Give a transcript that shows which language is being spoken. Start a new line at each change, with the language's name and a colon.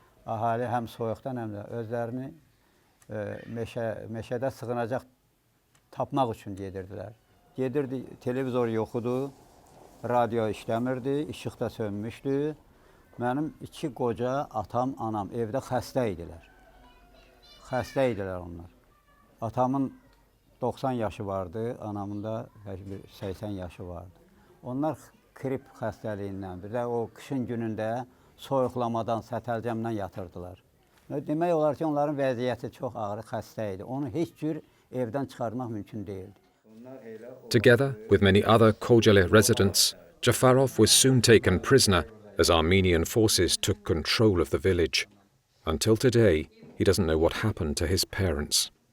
Azerbaijani: Əhali həm soyuqdan, həm də özlərini meşədə sığınacaq tapmaq üçün gedirdilər. Gedirdi, televizor yox idi, radio işləmirdi, işıq da sönmüşdü. Mənim iki qoca atam, anam evdə xəstə idilər. Xəstə idilər onlar. Atamın 90 yaşı vardı, anamın da 80 yaşı vardı. Onlar grip xəstəliyindən, bir də o qışın günündə soyuqlamadan, sətəlcəmdən yatırdılar. Demək olar ki, onların vəziyyəti çox ağır, xəstə idi. Onu heç cür evdən çıxarmaq mümkün değildi.
English: Together with many other Khojaly residents, Jafarov was soon taken prisoner as Armenian forces took control of the village. Until today, he doesn't know what happened to his parents.